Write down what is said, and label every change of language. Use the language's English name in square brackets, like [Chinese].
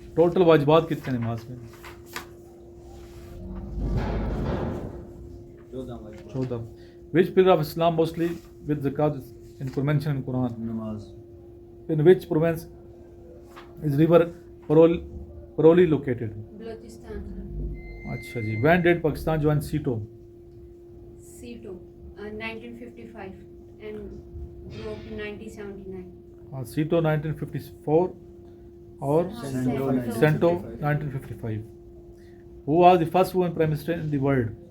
[Urdu] Total واجبات کتنے نماز میں, 14. [English] Which pillar of Islam mostly with zakat is mentioned in Quran? [Urdu] نماز. [English] In which province is river Paroli located? Balochistan. [Urdu] اچھا جی. [English] When did Pakistan join SEATO? Seto, 1955 and broke in 1979. [Urdu] SEATO 1954 اور سینٹو 1955. [English] Who was the first woman prime minister in the world?